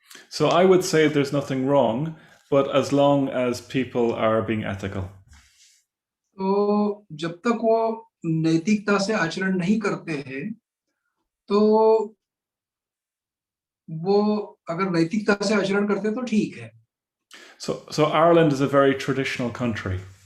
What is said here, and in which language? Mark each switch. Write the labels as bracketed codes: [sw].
[en] So I would say there's nothing wrong, but as long as people are being ethical. [hi] तो जब तक वो नैतिकता से आचरण नहीं करते हैं तो वो अगर नैतिकता से आचरण करते हैं तो ठीक है. [en] So Ireland is a very traditional country.